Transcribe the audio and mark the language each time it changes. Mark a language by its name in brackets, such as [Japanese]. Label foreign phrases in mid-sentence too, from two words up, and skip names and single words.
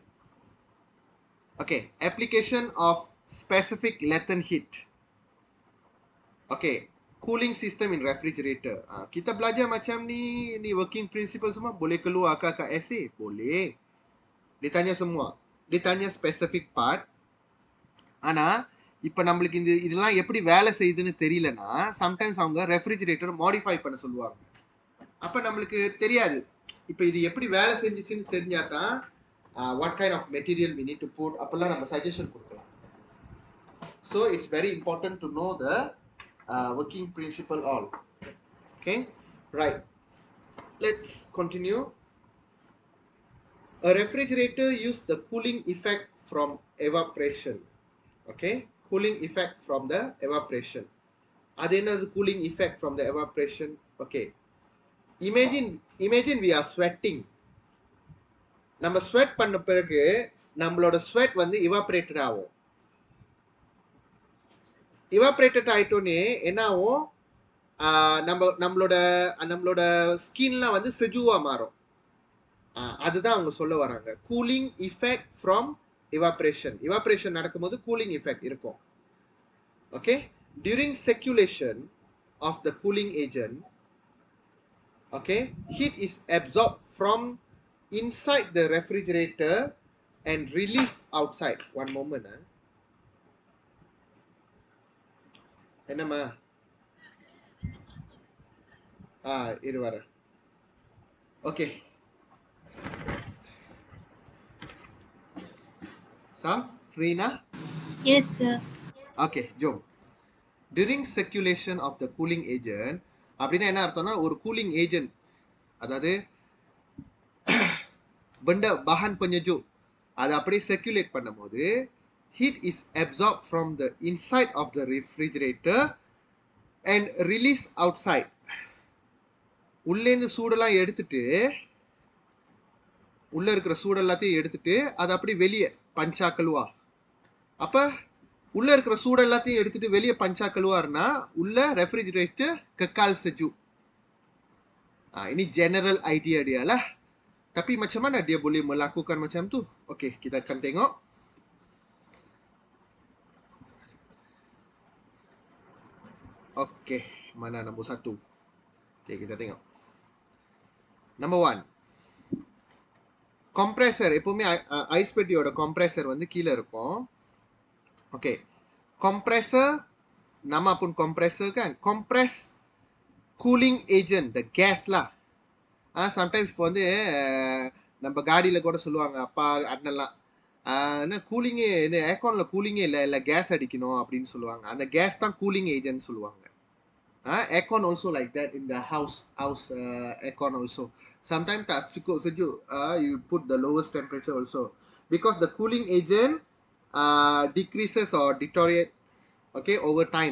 [English] Okay, application of specific latent heat. Okay, cooling system in refrigerator. [Malay] Kita belajar macam ni [English] working principle [Malay] semua boleh keluar kat essay? Boleh. Ditanya semua. Ditanya specific part. [Tamil] ஆனா இப்போ நம்மளுக்கு இதெல்லாம் எப்படி வேலை செய்யுதுன்னு தெரியலனா சம்டைம்ஸ் அவங்க [English] refrigerator modify [Tamil] பண்ண சொல்லுவாங்க. அப்போ நம்மளுக்கு தெரியாது இப்போ இது எப்படி வேலை செஞ்சிச்சுன்னு தெரிஞ்சா தான் [English] what kind of material we need to put [Tamil] அப்பெல்லாம் நம்ம சஜஷன் கொடுக்கலாம். [English] So it's very important to know the working principle all. Okay, right. Let's continue. A refrigerator use the cooling effect from evaporation. Okay, cooling effect from the evaporation. [Tamil] அது என்னது [English] cooling effect from the evaporation? Okay, imagine we are sweating. [Tamil] நம்ம ஸ்வெட் பண்ண பிறகு நம்மளோட ஸ்வெட் வந்து evaporated ஆகும். evaporated ஆயிட்டோனே என்ன ஆகும்? நம்மளோட ஸ்கின்லாம் வந்து செஜுவா மாறும். அதுதான் அவங்க சொல்ல வராங்க, [English] cooling effect from evaporation. [Tamil] evaporation நடக்கும்போது [English] cooling effect [Tamil] இருக்கும். ஓகே, [English] during circulation of the cooling agent, okay, heat is absorbed from inside the refrigerator and released outside. One moment. [Tamil] என்னம்மா? இரு வர. ஓகே, சாஃப் ரீனா? [English] Yes sir. [Tamil] ஓகே, ஜோம். [English] During circulation of the cooling agent [Tamil] அப்படின்னா என்ன அர்த்தம்னா ஒரு [English] cooling agent, [Tamil] அதாவது [Malay] benda bahan penyejuk [Tamil] அதை அப்படியே சர்க்குலேட் பண்ணும்போது [English] heat is absorbed from the inside of the refrigerator and released outside. [Tamil] உள்ளேருந்து சூடெல்லாம் எடுத்துட்டு, உள்ள இருக்கிற சூடு எல்லாத்தையும் எடுத்துட்டு அதை அப்படி வெளியே பஞ்சா கழுவா. அப்போ உள்ள இருக்கிற சூடு எல்லாத்தையும் எடுத்துட்டு வெளியே பஞ்சா கழுவாருன்னா உள்ள ரெஃப்ரிஜரேட்டர் [Malay] kekal sejuk. Ini [English] general idea [Malay] dia lah. Tapi macam mana dia boleh melakukan macam tu? Okey, kita akan tengok. Okey, mana nombor 1? Okey, kita tengok. Number 1. Compressor. [Tamil] எப்பவுமே ஐஸ் பெட்டியோட கம்ப்ரஸர் வந்து கீழே இருக்கும். ஓகே, [English] compressor, [Malay] nama pun [English] compressor kan, compress cooling agent, the gas lah. [Tamil] Sometimes இப்போ வந்து நம்ம காடியில் கூட சொல்லுவாங்க அப்பா அண்ணெல்லாம், என்ன கூலிங்கே, இந்த ஏர்கானில் கூலிங்கே இல்லை கேஸ் அடிக்கணும் அப்படின்னு சொல்லுவாங்க. அந்த கேஸ் தான் [English] cooling agent [Tamil] சொல்லுவாங்க. [English] Aircon also like that in the house aircon also. [Malay] Sometimes tak cukup sejuk, [English] you put the lowest temperature also because the cooling agent decreases or deteriorate, okay, over time.